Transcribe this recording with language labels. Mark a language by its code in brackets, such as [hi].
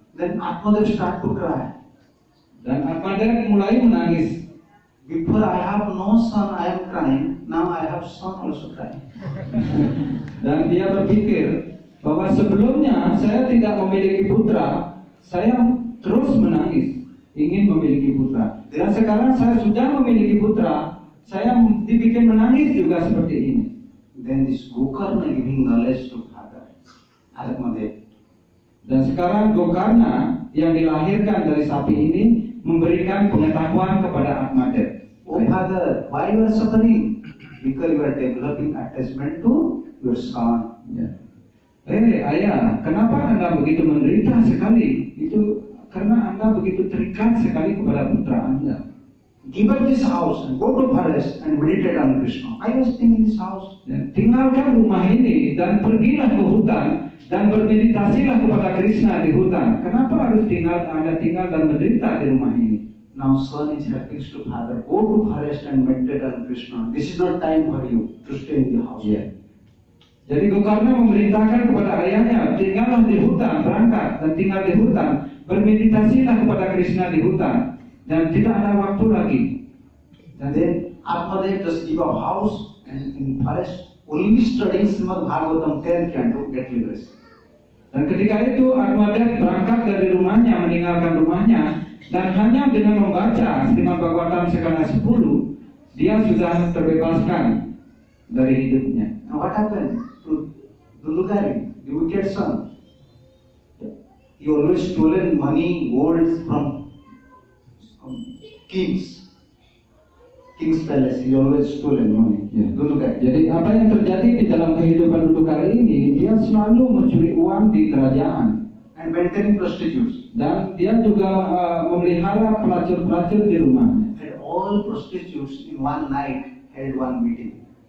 [en] Then Atmadev start to cry. [id] Dan Atmadev mulai menangis. [en] Before I have no son, I am crying. Now I have son also crying. [id] Dan dia berpikir bahwa sebelumnya saya tidak memiliki putra, saya terus menangis, ingin memiliki putra. Dan sekarang saya sudah memiliki putra, saya dibikin menangis juga seperti ini. [en] Then this Gokarna giving knowledge to father, Atmadev. [id] Dan sekarang Gokarna yang dilahirkan dari sapi ini memberikan pengetahuan kepada Atmadev. [en] Oh father, why you are suffering? Because you are developing attachment to your son. [id] Ya. Ayah, kenapa Anda begitu menderita sekali? Itu karena Anda begitu terikat sekali kepada putra Anda. [en] Give up this house and go to forest and meditate on Krishna. I was thinking this house. [id] Ya, tinggalkan rumah ini dan pergilah ke hutan dan bermeditasilah kepada Krishna di hutan. Kenapa harus Anda tinggal dan menderita di rumah ini? [en] Now son is helping to father. Go to forest and meditate on Krishna. This is not time for you to stay in the house. Yeah. [id] Jadi Gokarna memerintahkan kepada ayahnya, tinggallah di hutan, berangkat dan tinggal di hutan, bermeditasilah kepada Krishna di hutan, dan tidak ada waktu lagi. [en] And then Atmadev just give a house and in forest only studying Srimad Bhagavatam 10 canto get liberation. [id] Dan ketika itu Atmadev berangkat dari rumahnya, meninggalkan rumahnya, dan hanya dengan membaca Srimad Bhagavatam sekali 10, dia sudah terbebaskan dari hidupnya. [en] Now what happened to Dudukari, the wicked son? He always stolen money, gold from king's palace. He always stolen money. [id] Ya. Dudukari. Jadi apa yang terjadi di dalam kehidupan Dudukari ini, dia selalu mencuri uang di kerajaan. [en] And maintaining prostitutes. [id] Dan dia juga memelihara pelacur-pelacur di rumahnya. [en] And all prostitutes in one night held one meeting.